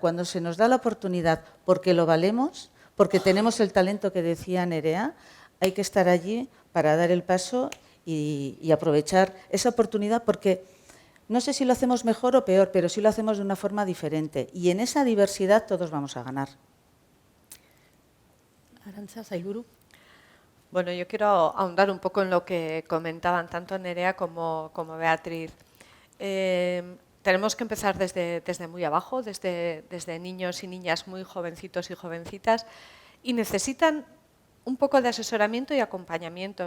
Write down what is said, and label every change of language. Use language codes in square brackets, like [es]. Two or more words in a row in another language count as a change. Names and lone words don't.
[es] Cuando se nos da la oportunidad, porque lo valemos, porque tenemos el talento que decía Nerea, hay que estar allí para dar el paso y aprovechar esa oportunidad, porque no sé si lo hacemos mejor o peor, pero sí lo hacemos de una forma diferente. Y en esa diversidad todos vamos a ganar. Arantxa, Sailburu. Bueno, yo quiero ahondar un poco en lo que comentaban tanto Nerea como Beatriz. Tenemos que empezar desde muy abajo, desde niños y niñas muy jovencitos y jovencitas, y necesitan un poco de asesoramiento y acompañamiento.